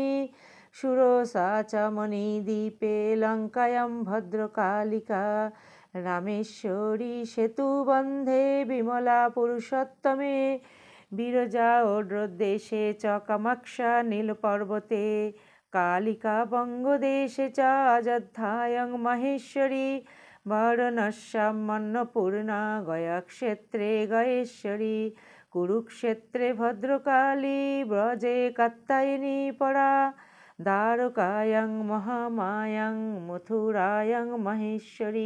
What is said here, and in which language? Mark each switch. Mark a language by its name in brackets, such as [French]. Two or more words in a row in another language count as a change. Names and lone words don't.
[Sanskrit] সুরসা চ মণিদ্বীপে লঙ্কায়াং ভদ্রকালিকা। রামেশ্বরী সেতুবন্ধে বিমলা পুরুষোত্তমে। বিরজা ওড্রদেশে চ কামাক্ষা নীলপর্বতে। কালিকা বঙ্গদেশে চ অযোধ্যায়াং মাহেশ্বরী। বারাণস্যাম অন্নপূর্ণা গয়াক্ষেত্রে গয়েশ্বরী। কুরুক্ষেত্রে ভদ্রকালী ব্রজে কাত্যায়নী পরা। দ্বারকায়াং মহামায়াং মথুরায়াং মাহেশ্বরী।